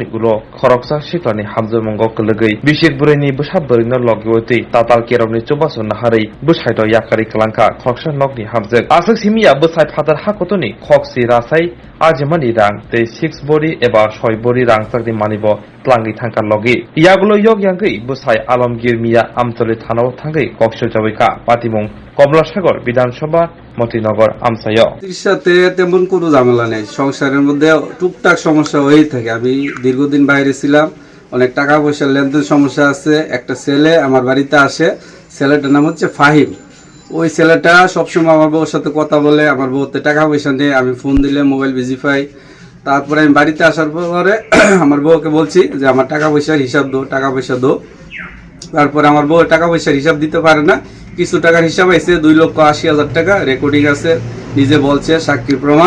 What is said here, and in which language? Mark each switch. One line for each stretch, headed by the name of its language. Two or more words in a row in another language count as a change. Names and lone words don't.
Kok Borok: ulo khoroksa Siklani Hamjwk mungo klugui bishik bureni Bwsa burino logiwti tatal keromni chobaso nahari Bwsai do Yakarwi klangkha khoroksa nokni Hamjwk asuk simia Bwsai phatar hakotoni khoksi rasai ajmani rang te 6 body eba 6 body rang sakni manibo tlangi Thangkha logi yagulo yok yangui Bwsai alamgir miya amtoli thanao thangai koksho jabika patimung কমলাসাগর বিধানসভা মতিনগর আমসায়
Bangla: চিকিৎসাতে তেমন কোনো ঝামেলা নেই সংসারের মধ্যে টুকটাক সমস্যা হয়েই থাকে আমি দীর্ঘদিন বাইরে ছিলাম অনেক টাকা পয়সার লেনদেন সমস্যা আছে একটা ছেলে আমার বাড়িতে আসে ছেলেটার নাম হচ্ছে ফাহিম ওই ছেলেটা সবসময় আমার বউর সাথে কথা বলে আমার বউতে টাকা পয়সা নেই আমি ফোন দিলে মোবাইল বিজি পাই তারপরে আমি বাড়িতে আসার পরে আমার বউকে বলছি যে আমার টাকা পয়সার হিসাব দাও টাকা পয়সা দাও তারপরে আমার বউ টাকা পয়সার হিসাব দিতে পারে না কিছু টাকার হিসাব আছে 2,80,000 টাকা রেকর্ডিং আছে নিজে বলছে সাক্ষীর প্রমাণ